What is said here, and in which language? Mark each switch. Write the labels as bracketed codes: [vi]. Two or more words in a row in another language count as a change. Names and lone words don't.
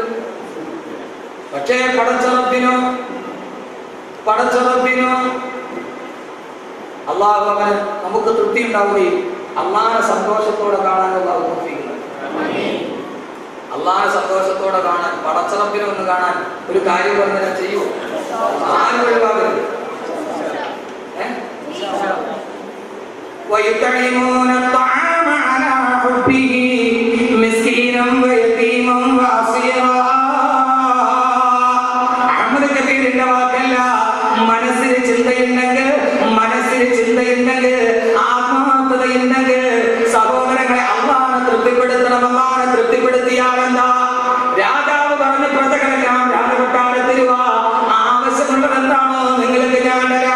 [ml] പക്ഷേ പടച്ചറപ്പിനോ അല്ലാഹു അവന് നമുക്ക് തൃപ്തി ഉണ്ടാവുകയും അല്ലാഹുവിനെ സന്തോഷത്തോടെ കാണാനുള്ള അല്ലാഹുവിനെ സന്തോഷത്തോടെ കാണാൻ, പടച്ചറപ്പിനെ ഒന്ന് കാണാൻ ഒരു കാര്യം പറഞ്ഞാൽ ചെയ്യൂ. ആരും ഒഴിവാകരുത്. [ar] ويطعمون الطعام على حبه مسكينا ويتيما واسيرا. [ml] അഹ്മദ് കബീറിന്റെ വാക്കല്ല. മനസ്സിൽ ചിന്തയുണ്ടെങ്കിൽ ആത്മാർത്ഥതയുണ്ടെങ്കിൽ സഹോദരങ്ങളെ അല്ലാഹുവിനെ തൃപ്തിപ്പെടുത്തണം. അല്ലാഹുവിനെ തൃപ്തിപ്പെടുത്തിയാൽ എന്താ? രാജാവ് പറഞ്ഞു, പ്രജകളെല്ലാം രാജകൊട്ടാരത്തിൽ വാ, ആവശ്യമുള്ളത് എന്താണോ നിങ്ങൾക്ക് ഞാൻ തരാം.